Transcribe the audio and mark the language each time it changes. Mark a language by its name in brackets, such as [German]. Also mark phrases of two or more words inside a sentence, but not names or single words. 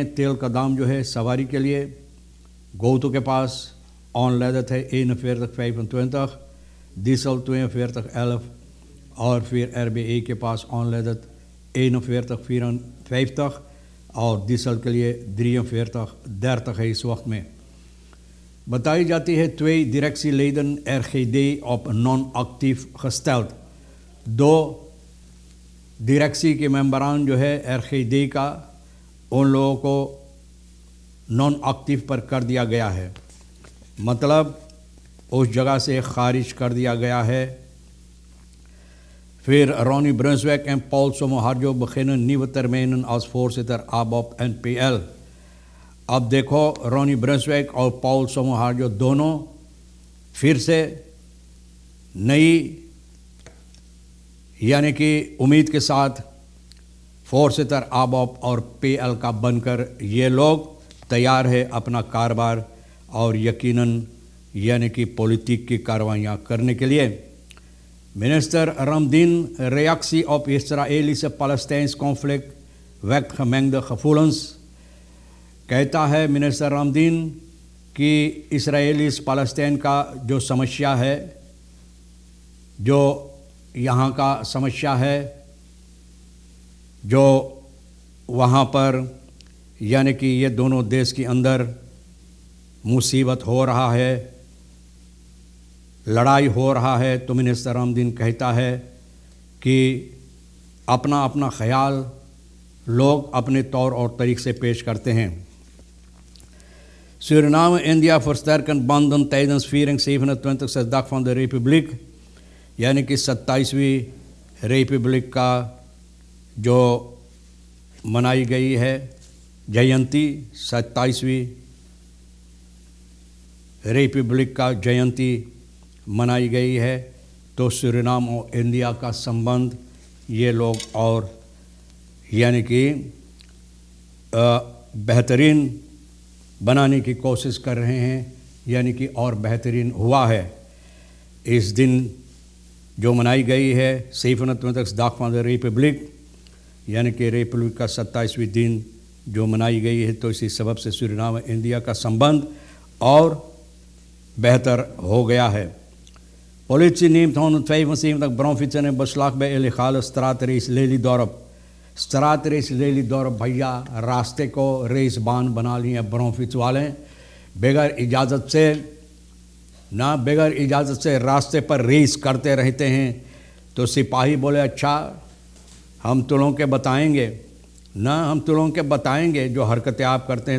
[Caribbean Hindustani] तेल का दाम जो है सवारी के लिए गोतो के पास aanleidend है $41,25, diesel $42,11 और फिर RBA के पास aanleidend $41,54 और डीजल के लिए $43,30 है। इस वक्त में बताई जाती है 2 [Dutch] directieleden RGD op non-actief gesteld। [Caribbean Hindustani] 2 डायरेक्सी के मेंबरान जो है RGD का, उन लोगों को नॉन एक्टिव पर कर दिया गया है, मतलब उस जगह से खारिज कर दिया गया है। [Dutch] फिर Ronnie Brunswijk en Paul Sommoharjo beginnen nieuwe termijnen als voorzitter ABOP NPL। [Caribbean Hindustani] अब देखो, Ronnie Brunswijk और Paul Sommoharjo दोनों फिर से नई यानी कि उम्मीद के साथ फोर्सिटर ABOP और PL का बनकर ये लोग तैयार है अपना कारोबार और यकीनन यानी कि पॉलिटिक की कार्रवाइयाँ करने के लिए। [Dutch] मिनिस्टर रामदीन reactie op Israëlische-Palestijns conflict wekt gemengde gevoelens। [Caribbean Hindustani] कहता है मिनिस्टर रामदीन कि इसराइली पालस्तीन का जो समस्या है, जो यहाँ का समस्या है, जो वहाँ पर यानी कि ये दोनों देश के अंदर मुसीबत हो रहा है, लड़ाई हो रहा है, तो मिनिस्टर रामदीन कहता है कि अपना अपना ख्याल लोग अपने तौर और तरीक़े से पेश करते हैं। [Dutch] Suriname India versterken banden tijdens viering 27e dag van de Republiek, [Caribbean Hindustani] यानी कि 27वीं रिपब्लिक का जो मनाई गई है जयंती, 27वीं रिपब्लिक का जयंती मनाई गई है। तो सूरीनाम और इंडिया का संबंध ये लोग और यानी कि बेहतरीन बनाने की कोशिश कर रहे हैं, यानी कि और बेहतरीन हुआ है। इस दिन जो मनाई गई है 27 [Dutch] dag van de [Caribbean Hindustani] रिपब्लिक, यानी कि रिपब्लिक का 27वीं दिन जो मनाई गई है, तो इसी सबब से सूरीनाम इंडिया का संबंध और बेहतर हो गया है। [Dutch] Politie neemt 175 bromfietsen in beslag bij illegale straatrace Lelydorp। [Caribbean Hindustani] स्ट्राटरेस लेलीदौर भैया रास्ते को रेसबान बना लिए ब्रोमफिट्स वाले, बगैर इजाज़त से बगैर इजाज़त से रास्ते पर रेस करते रहते हैं। तो सिपाही बोले, अच्छा हम तुलों के बताएंगे ना, हम तुलों के बताएंगे जो हरकतें आप करते हैं।